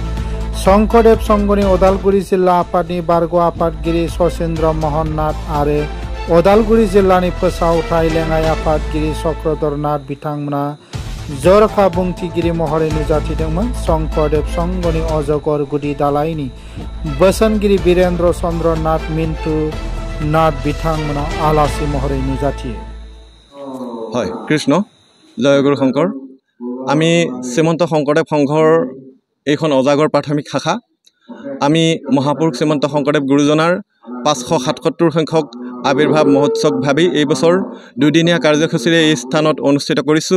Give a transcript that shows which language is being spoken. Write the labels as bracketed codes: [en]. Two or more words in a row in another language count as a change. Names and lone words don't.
[brx] शंकरदेव संघनि उदालगुरि जिल्ला आफादनि बारग' आफादगिरि सचिन्द्र महन नाथ आरो उदालगुरि जिल्लानि फोसावथाय लेङाइ आफादगिरि चक्रधर नाथ बिथांमोना जरखा बुंथिगिरि महरै नुजाथिदोंमोन। शंकरदेव संघनि अजगर गुदि दालायनि बोसोनगिरि वीरेन्द्र चन्द्र नाथ मिन्टु नाथ बिथांमोना आलासि महरै नुजाथियो। [as] হয় কৃষ্ণ জয় গুৰু শংকৰ। আমি শ্ৰীমন্ত শংকৰদেৱ সংঘৰ এইখন অজাগৰ প্ৰাথমিক শাখা। আমি মহাপুৰুষ শ্ৰীমন্ত শংকৰদেৱ গুৰুজনাৰ 577 সংখ্যক আবিৰ্ভাৱ মহোৎসৱ ভাবি এই বছৰ দুদিনীয়া কাৰ্যসূচীৰে এই স্থানত অনুষ্ঠিত কৰিছোঁ।